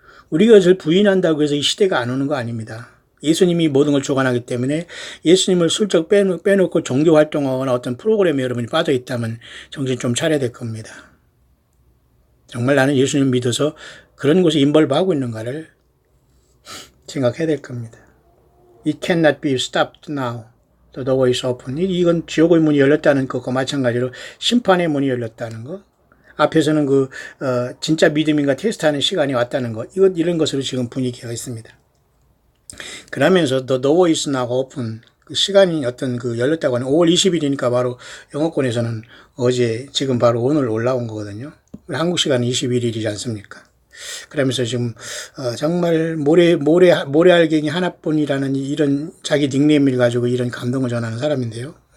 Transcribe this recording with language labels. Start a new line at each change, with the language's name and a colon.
Korean: 우리가 그것을 부인한다고 해서 이 시대가 안 오는 거 아닙니다. 예수님이 모든 걸 주관하기 때문에 예수님을 슬쩍 빼놓고 종교활동하거나 어떤 프로그램에 여러분이 빠져 있다면 정신 좀 차려야 될 겁니다. 정말 나는 예수님 믿어서 그런 곳에 인벌브하고 있는가를 생각해야 될 겁니다.
English: It cannot be stopped now. The door is open.
Korean: 이건 지옥의 문이 열렸다는 것과 마찬가지로 심판의 문이 열렸다는 것. 앞에서는 진짜 믿음인가 테스트하는 시간이 왔다는 것. 이런 것으로 지금 분위기가 있습니다. 그러면서
English: The door is now open.
Korean: 그 시간이 열렸다고 하는 5월 20일이니까 바로 영어권에서는 어제, 지금 바로 오늘 올라온 거거든요. 한국 시간은 21일이지 않습니까? 그러면서 지금 정말 모래알갱이 하나뿐이라는 이런 자기 닉네임을 가지고 이런 감동을 전하는 사람인데요.